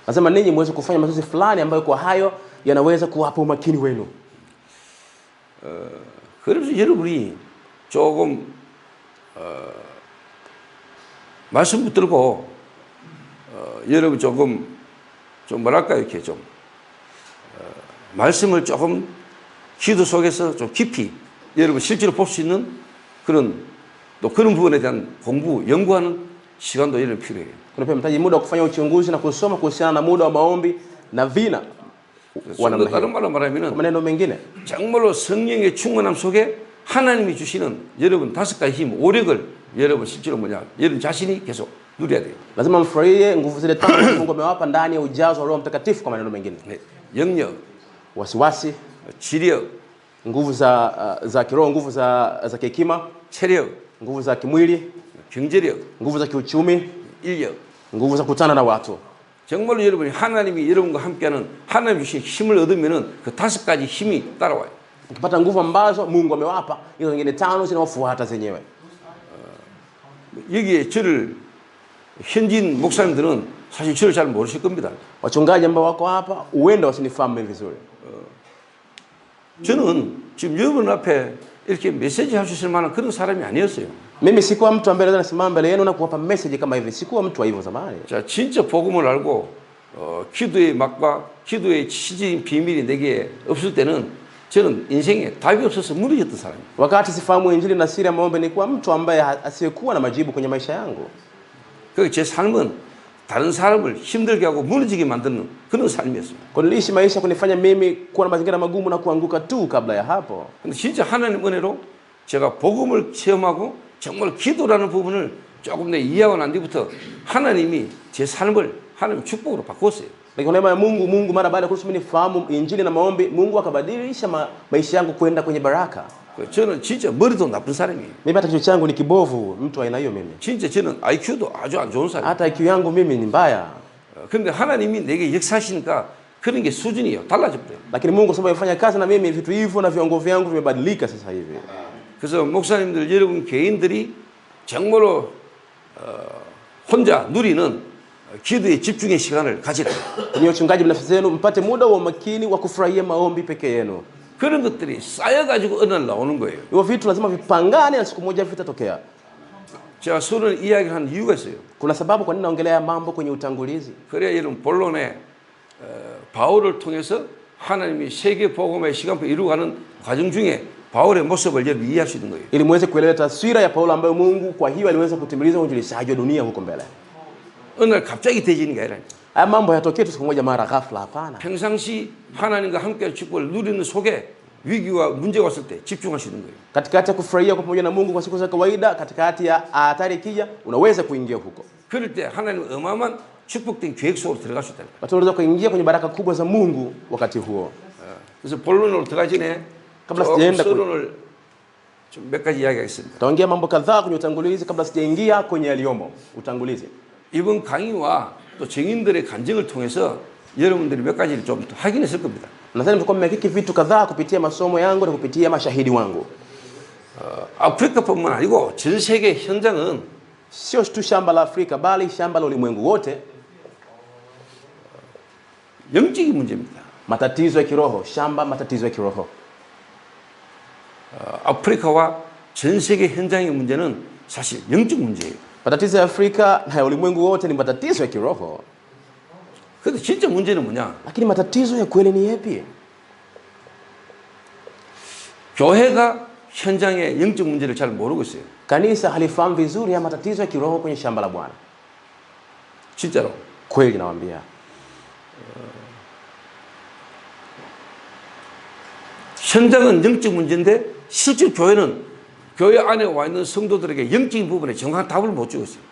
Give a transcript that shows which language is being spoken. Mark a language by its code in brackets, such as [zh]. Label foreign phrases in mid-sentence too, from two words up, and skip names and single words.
[sw] Nasema ninyi muweze kufanya mazoezi fulani ambayo kwa hayo yanaweza kuwapa umakini wenu. [ko] 그래서 여러분이 조금 말씀 붙들고 여러분 조금 좀 뭐랄까 이렇게 좀 말씀을 조금 기도 속에서 좀 깊이 여러분 실제로 볼 수 있는 그런 또 그런 부분에 대한 공부 연구하는 시간도 여러분 필요해요. [sw] Kuna pia mtaji muda wa kufanya uchunguzi na kusoma kuhusiana na muda wa maombi na vina wa namna [ko] 다른 [sw] hiyo. [ko] 말로 말하면은 [sw] Kwa maneno mengine, [ko] 정말로 성령의 충만함 속에 하나님이 주시는 여러분 5가지 힘, 오력을 여러분 실제로 뭐냐 여러분 자신이 계속 누려야 돼요. [sw] lazima mfurahie nguvu zile tano Mungu amewapa ndani ya ujazo wa Roho Mtakatifu. Kwa maneno mengine, [ko] 네, 영력, [sw] wasiwasi, [ko] 지력, [sw] nguvu za kiroho, nguvu za kihekima, [ko] 체력, [sw] nguvu za kimwili, [ko] 경제력, [sw] nguvu za kiuchumi, [ko] 인력. [sw] nguvu za kukutana na watu. [ko] 정말로 여러분이 하나님이 여러분과 함께하는 하나님 주신 힘을 얻으면은 그 5가지 힘이 따라와요. [sw] Ukipata nguvu ambazo Mungu amewapa, hizo nyingine tano zinawafuata zenyewe. [ko] 여기에 저를 현지인 목사님들은 사실 저를 잘 모르실 겁니다. [sw] Wachungaji ambao wako hapa huenda wasinifahamu vizuri. [ko] 저는 지금 여러분 앞에 이렇게 메시지 할 수 있을 만한 그런 사람이 아니었어요. [sw] Mimi sikuwa mtu ambaye naweza kusimama mbele yenu na kuwapa message kama hivi. Sikuwa mtu wa hivyo zamani. [ko] 자, 진짜 복음을 알고 기도의 맛과 기도의 치진 비밀이 내게 없을 때는 저는 인생에 답이 없어서 무너졌던 사람이에요. [sw] Wakati sifahamu injili na siri ya maombi, nilikuwa mtu ambaye asiyekuwa na majibu kwenye maisha yangu. [ko] 그 제 삶은 다른 사람을 힘들게 하고 무너지게 만드는 그런 삶이었어요. [sw] Kwa niliishi maisha kunifanya mimi kuwa na mazingira magumu na kuanguka tu kabla ya hapo. [ko] 근데 진짜 하나님 은혜로 제가 복음을 체험하고 정말 기도라는 부분을 조금 내 이해하고 난 뒤부터 하나님이 제 삶을 하나님 축복으로 바꿨어요. [sw] Lakini neema ya Mungu mara baada ya kuruhusu mimi nifahamu injili na maombi, Mungu akabadilisha maisha yangu kwenda kwenye baraka. [ko] 저는 진짜 머리도 나쁜 사람이에요. [sw] Mimi hata kichwa changu ni kibovu, mtu aina hiyo mimi. [ko] 진짜 저는 IQ도 아주 안 좋은 사람이에요. [sw] Hata IQ yangu mimi ni mbaya. [ko] 근데 하나님이 내게 역사하시니까 그런 게 수준이에요. 달라졌대요. [sw] Lakini Mungu sababu yafanya kazi na mimi, vitu hivyo na viwango vyangu vimebadilika sasa hivi. [ko] 그래서 목사님들 여러분 개인들이 정말로 혼자 누리는 기도의 집중의 시간을 가지라. [sw] Kwenye uchungaji binafsi zenu mpate muda wa umakini wa kufurahia maombi peke yenu. [ko] 그런 것들이 쌓여가지고 어느 날 나오는 거예요. [sw] Hivyo vitu lazima vipangane na siku moja vitatokea. [ko] 제가 서론 이야기를 하는 이유가 있어요. [sw] Kuna sababu kwa nini naongelea mambo kwenye utangulizi. [ko] 그래야 여러분 본론에 바울을 통해서 하나님이 세계 복음의 시간표 이루어가는 과정 중에 바울의 모습을 여러분 이해할 수 있는 거예요. [sw] Ili muweze kuelewa taswira ya Paulo ambayo Mungu kwa hiyo aliweza kutimiliza uinjilishaji wa dunia huko mbele. [ko] 어느 날 갑자기 되지는 게 아니라 [sw] Haya mambo yatokee tu siku moja mara ghafla, hapana. [ko] 평상시 하나님과 함께 축복을 누리는 속에 위기와 문제가 왔을 때 집중할 수 있는 거예요. [sw] Katikati ya kufurahia kwa pamoja na Mungu kwa siku za kawaida, katikati ya hatari ikija, unaweza kuingia huko. [ko] 그럴 때 하나님은 어마어마한 축복된 계획 속으로 들어갈 수 있다. [sw] Watu wanaweza kuingia kwenye baraka kubwa za Mungu wakati huo. [ko] 그래서 본론으로 들어가기 전에 [sw] kabla [ko] 조금 [sw] sijaenda [ko] 서론을 좀 몇 가지 이야기하겠습니다. [sw] taongea mambo kadhaa kwenye utangulizi kabla sijaingia kwenye yaliyomo utangulizi. [ko] 이번 강의와 또 정인들의 간증을 통해서 여러분들이 몇 가지를 좀 확인했을 겁니다. [sw] Nadhani mtakuwa mmehakiki vitu kadhaa kupitia masomo yangu na kupitia mashahidi wangu. [ko] 아프리카뿐만 아니고 전 세계 현장은 [sw] Sio tu shamba la Afrika bali shamba la ulimwengu wote. [ko] 영적인 문제입니다. [sw] Matatizo ya kiroho, shamba matatizo ya kiroho. [ko] 아프리카와 전 세계 현장의 문제는 사실 영적 문제예요. [sw] Matatizo ya Afrika na ya ulimwengu wote ni matatizo ya kiroho. [ko] 근데 진짜 문제는 뭐냐? [sw] Lakini matatizo ya kweli ni yapi? [ko] 교회가 현장의 영적 문제를 잘 모르고 있어요. [sw] Kanisa halifahamu vizuri ya matatizo ya kiroho kwenye shamba la Bwana. [ko] 진짜로. [sw] Kweli nawaambia. [ko] 현장은 영적 문제인데 실제 교회는 교회 안에 와 있는 성도들에게 영적인 부분에 정확한 답을 못 주고 있어요.